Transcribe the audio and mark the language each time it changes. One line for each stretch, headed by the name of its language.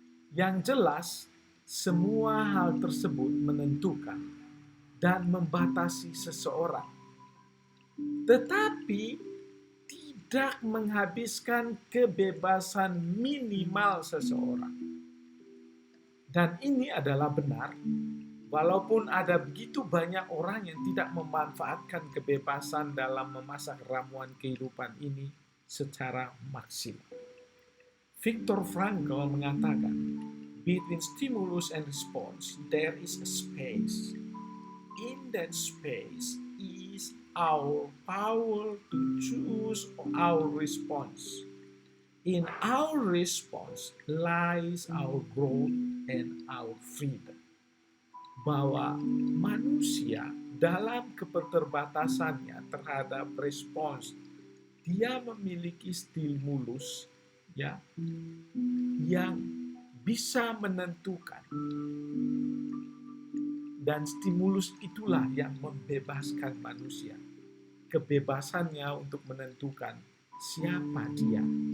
Indonesian: Yang jelas, semua hal tersebut menentukan dan membatasi seseorang, tetapi tidak menghabiskan kebebasan minimal seseorang. Dan ini adalah benar, walaupun ada begitu banyak orang yang tidak memanfaatkan kebebasan dalam memasak ramuan kehidupan ini secara maksimal.
English: Viktor Frankl
Indonesian: mengatakan,
English: between stimulus and response, there is a space. In that space is our power to choose our response. In our response lies our growth and our freedom.
Indonesian: Bahwa manusia dalam keterbatasannya terhadap respons, dia memiliki stimulus ya yang bisa menentukan, dan stimulus itulah yang membebaskan manusia, kebebasannya untuk menentukan siapa dia.